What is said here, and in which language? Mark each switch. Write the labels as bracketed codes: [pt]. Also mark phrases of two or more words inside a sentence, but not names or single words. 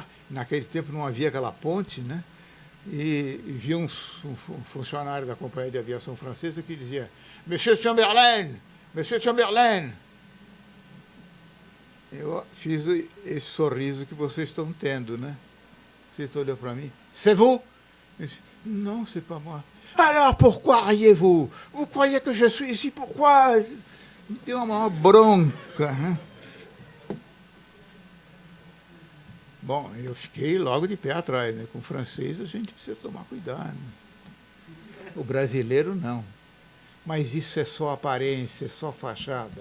[pt] Naquele tempo não havia aquela ponte, né? E vi um funcionário da Companhia de Aviação Francesa que dizia: [fr] Monsieur Chamberlain, Monsieur Chamberlain. [pt] Eu fiz esse sorriso que vocês estão tendo, né? Você olhou para mim. [fr] C'est vous? [pt] Eu disse, [fr] non, c'est pas moi. Alors, pourquoi riez-vous? Vous croyez que je suis ici? Pourquoi? [pt] Me deu uma maior bronca, né? Bom, eu fiquei logo de pé atrás, né? Com o francês a gente precisa tomar cuidado. O brasileiro não. Mas isso é só aparência, é só fachada.